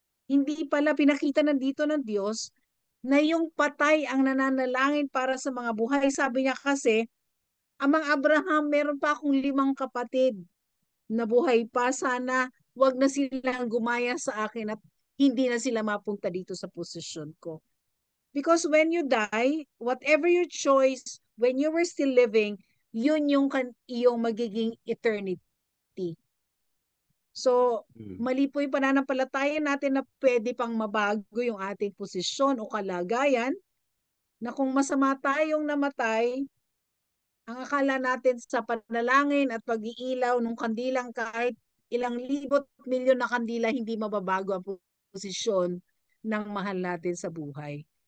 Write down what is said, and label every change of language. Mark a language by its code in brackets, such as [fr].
[tl] Hindi pala pinakita nandito ng Diyos na yung patay ang nananalangin para sa mga buhay. Sabi niya kasi, Amang Abraham, meron pa akong 5 kapatid na buhay pa. Sana wag na silang gumaya sa akin at hindi na sila mapunta dito sa posisyon ko. [en] Because when you die, whatever your choice, when you were still living, [tl] yun yung iyong magiging [en] eternity. So, Mm. [tl] mali po yung pananampalataya natin na pwede pang mabago yung ating posisyon o kalagayan, na kung masama tayong namatay, ang akala natin sa panalangin at pag-iilaw ng kandilang kahit ilang libot milyon na kandila, hindi mababago ang posisyon ng mahal natin sa buhay.